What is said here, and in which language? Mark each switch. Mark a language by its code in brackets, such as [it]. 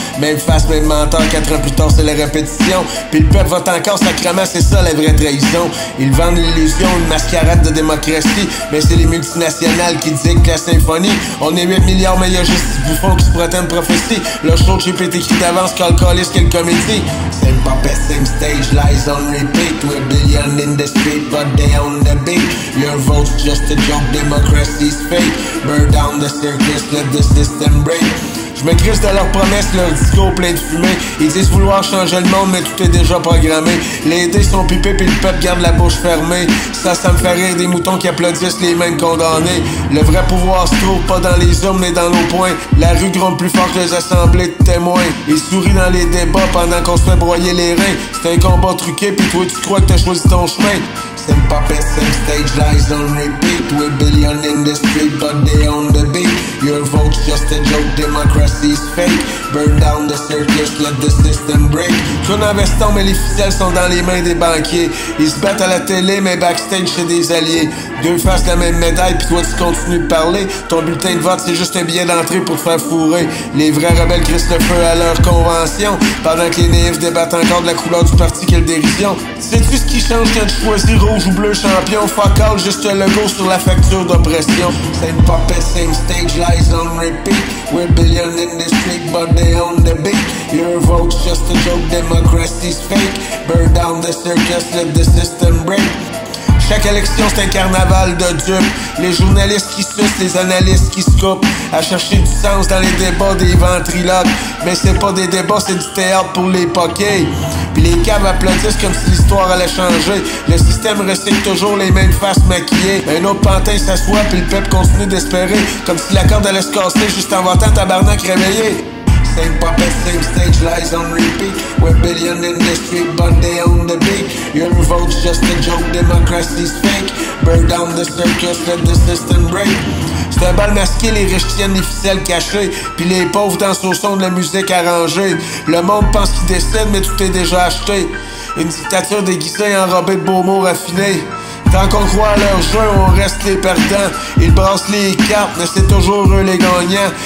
[fr] Même face, même menteur, 4 ans plus tard, c'est la répétition. Puis le peuple vote encore sacrément, c'est ça la vraie trahison. Ils vendent l'illusion, une mascarade de démocratie. Mais c'est les multinationales qui dictent la symphonie. On est 8 milliards, mais y'a juste 6 bouffons qui se prétendent prophétie. Leur show de chip est écrit d'avance, calcalis, quelle comédie. [en] Same puppet, same stage, lies on repeat. We're billion in the street, but they own the beat. Your vote's just a joke, democracy's fake. Burn down the circus, let the system break. [fr] Je me crisse de leurs promesses, leur discours plein de fumée. Ils disent vouloir changer le monde, mais tout est déjà programmé. Les dés sont pipés, puis le peuple garde la bouche fermée. Ça me fait rire des moutons qui applaudissent les mêmes condamnés. Le vrai pouvoir se trouve pas dans les urnes, mais dans nos poings. La rue gronde plus fort que les assemblées de témoins. Ils sourient dans les débats pendant qu'on se fait broyer les reins. C'est un combat truqué, puis toi tu crois que t'as choisi ton chemin. [en] Same puppet, same stage, lies on repeat. We're billion in the street, but they own the beat. Your vote's just a joke, democracy's fake. Burn down the circus, let the system break. [fr] Clown en veston, mais les ficelles sont dans les mains des banquiers. Ils se battent à la télé, mais backstage chez des alliés. Deux faces la même médaille, puis toi tu continues de parler. Ton bulletin de vote, c'est juste un billet d'entrée pour te faire fourrer. Les vrais rebelles crissent le feu à leur convention, pendant que les naïfs débattent encore de la couleur du parti, quelle dérision. Sais-tu ce qui change quand tu choisis rouge ou bleu champion? [en] Fuck all, [fr] juste le logo sur la facture d'oppression. [en] Same puppet, same stage, lies on repeat. We're billion in the street, but they own the beat. Your vote's just a joke, democracy's fake. Burn down the circus, let the system break. [fr] Chaque élection, c'est un carnaval de dupes. Les journalistes qui sucent, les analystes qui se coupent à chercher du sens dans les débats des ventriloques. Mais c'est pas des débats, c'est du théâtre pour les poquets. Puis les caves applaudissent comme si l'histoire allait changer. Le système recycle toujours les mêmes faces maquillées. Un autre pantin s'assoit, puis le peuple continue d'espérer, comme si la corde allait se casser juste en votant tabarnak réveillé. [en] Same puppet, same stage, lies on repeat. We're billion in the street, but they own the beat. Your vote's just a joke, democracy's fake. Burn down the circus, let the system break. [fr] C'est un bal masqué, les riches tiennent les ficelles cachées, puis les pauvres dansent au son de la musique arrangée. Le monde pense qu'il décède, mais tout est déjà acheté. Une dictature déguisée, enrobée de beaux mots raffinés. Tant qu'on croit à leur jeu, on reste les perdants. Ils brassent les cartes, mais c'est toujours eux les gagnants.